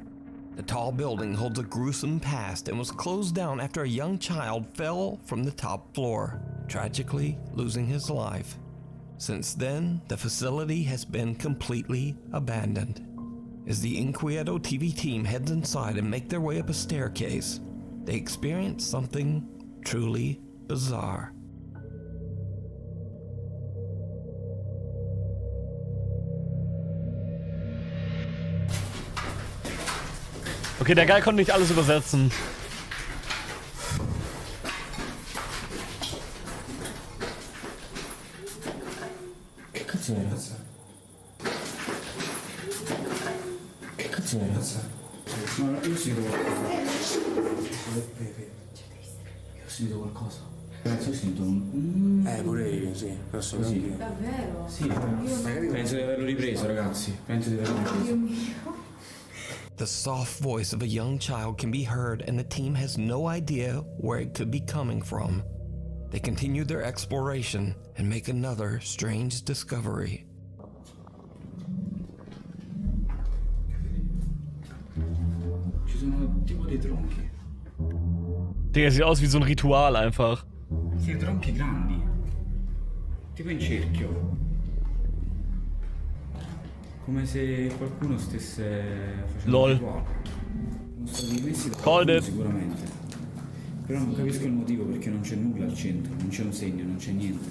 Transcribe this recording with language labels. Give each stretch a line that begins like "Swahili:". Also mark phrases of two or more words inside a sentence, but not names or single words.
English: The tall building holds a gruesome past and was closed down after a young child fell from the top floor, tragically losing his life. Since then, the facility has been completely abandoned. As the Inquieto TV team heads inside and make their way up a staircase, they experience something truly bizarre.
German: Okay, der Guy konnte nicht alles übersetzen.
Italian: Pure io, sì, personalmente. Davvero? Sì, penso di averlo ripreso, ragazzi. Penso di averlo ripreso.
English: The soft voice of a young child can be heard, and the team has no idea where it could be coming from. They continue their exploration and make another strange discovery.
Italian: sono tipo dei tronchi.
German: Digga, sieht aus wie so ein Ritual einfach.
Italian: Sì, tronchi grandi. Tipo in cerchio. Come se qualcuno stesse facendo LOL. un rituale. Sono stati messi da
English: Called
Italian: qualcuno
English: it.
Italian: sicuramente. Però non capisco il motivo perché non c'è nulla al centro, non c'è un segno, non c'è niente.